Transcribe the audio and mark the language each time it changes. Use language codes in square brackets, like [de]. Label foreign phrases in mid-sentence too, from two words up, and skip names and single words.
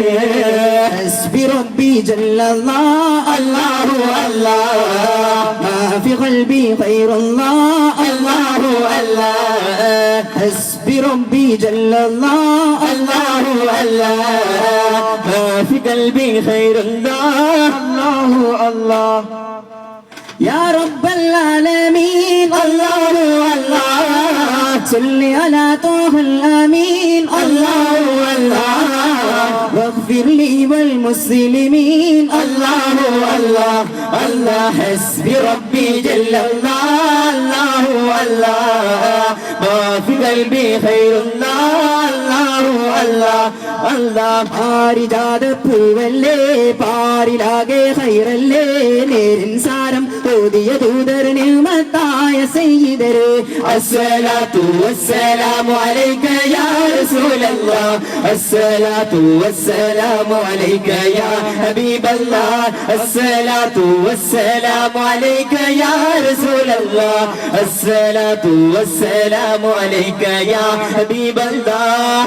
[ar] حسبي ربي جل الله الله الله ما في قلبي خير الله الله الله حسبي ربي جل الله الله الله ما في قلبي خير الله الله الله يا رب العالمين الله الله صل على طه الأمين الله الله واغفر لي والمسلمين الله الله الله حسبي ربي جل الله الله الله ما في قلبي خير الله الله الله الله [ml] പാരിജാത പൂവല്ലേ പാരിലാകെ ഖൈറല്ലേ നേരിൻ സാരം ഓതിയ ദൂതർ നിഅമത്തായ സയ്യിദരേ [ar] الصلاة والسلام عليك يا رسول الله الصلاة والسلام عليك يا حبيب الله الصلاة والسلام عليك يا رسول الله الصلاة والسلام عليك يا حبيب الله